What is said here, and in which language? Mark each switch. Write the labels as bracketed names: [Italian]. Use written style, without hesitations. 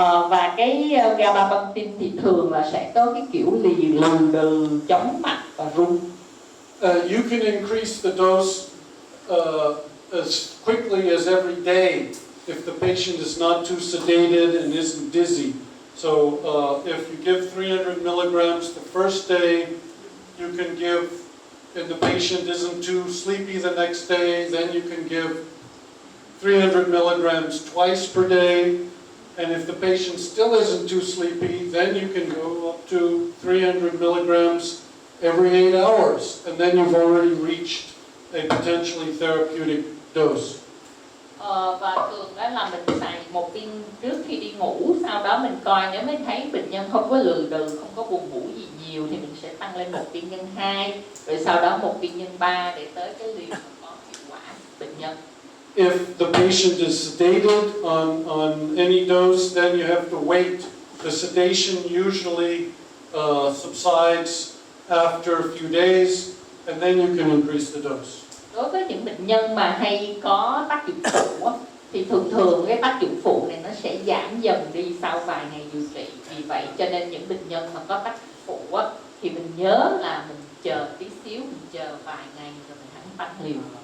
[Vietnamese] Và cái gabapentin thì thường là sẽ có cái kiểu lừ đừ, chóng mặt và run. [English] You can increase the dose as quickly as every day if the patient is not too sedated and isn't dizzy. So if you give 300 milligrams the first day, you can give, if the patient isn't too sleepy the next day, then you can give 300 milligrams twice per day. And if the patient still isn't too sleepy, then you can go up to 300 milligrams every 8 hours. And then you've already reached a potentially therapeutic dose. [Vietnamese] Và thường đó là mình xài một viên trước khi đi ngủ, sau đó mình coi nếu mình thấy bệnh nhân không có lừ đừ, không có buồn ngủ gì nhiều thì mình sẽ tăng lên một viên nhân 2, rồi sau đó một viên nhân 3 để tới cái liều có hiệu quả bệnh nhân. [English] If the patient is sedated on any dose, then you have to wait. The sedation usually subsides after a few days, and then you can increase the dose. [Vietnamese] Đối với những bệnh nhân mà hay có tác dụng phụ thì thường cái tác dụng phụ này nó sẽ giảm dần đi sau vài ngày điều trị. Vì vậy cho nên những bệnh nhân mà có tác dụng phụ thì mình nhớ là mình chờ tí xíu, mình chờ vài ngày rồi mình hẳn tăng liều.